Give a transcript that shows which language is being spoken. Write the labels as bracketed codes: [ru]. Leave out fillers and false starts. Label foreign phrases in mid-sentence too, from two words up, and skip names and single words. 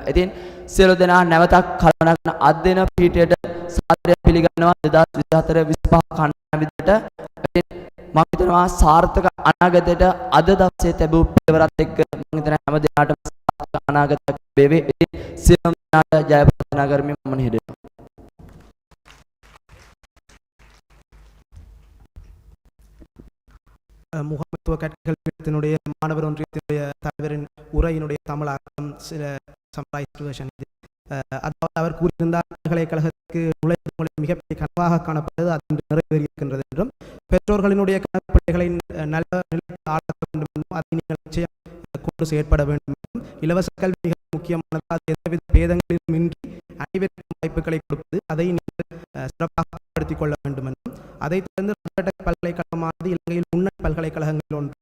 [si] ඉතින් සියලු දෙනා නැවතත් කලවණ කරන අද්දින පීඨයට සාදරය පිළිගන්නවා 2024 25 කණ්ඩායම විදිහට. ඉතින් මම හිතනවා සාර්ථක අනාගතයට අද දවසේ ලැබූ පියවරත් එක්ක මම හිතනවා හැම දිනකටම සාර්ථක අනාගතයක් වේවි. ඉතින් සියලුම දෙනාට ජය ප්‍රාර්ථනා කරමින් මම නිහඬ [ta] முகாமைத்துவ கல்வியத்தினுடைய மாணவர் ஒன்றியத்தினுடைய தலைவரின் உரையினுடைய தமிழாக்கம் சில [en] summarised version [ta] இது. அதாவது அவர் கூறியிருந்தார் பல்கலைக்கழகத்துக்கு நுழைவு மிகப்பெரிய கனவாக காணப்பட்டது, அது இன்று நிறைவேறியிருக்கின்றது என்றும் பெற்றோர்களினுடைய கனவு பிள்ளைகளை நல்ல நிலைக்கு ஆளாக்க வேண்டும் என்றும் அதை நீங்கள் நிச்சயம் கொண்டு செயற்பட வேண்டும் என்றும் இலவச கல்வி மிக முக்கியமானது, அது எந்தவித பேதங்களிலும் இன்றி அனைவருக்கும் வாய்ப்புகளை கொடுப்பது, அதை நீங்கள் சிறப்பாக பயன்படுத்திக் கொள்ள வேண்டும் என்றும் அதை தொடர்ந்து பல்கலைக்கழகமானது இலங்கையில் முன்னணி பல்கலைக்கழகங்கள் ஒன்று.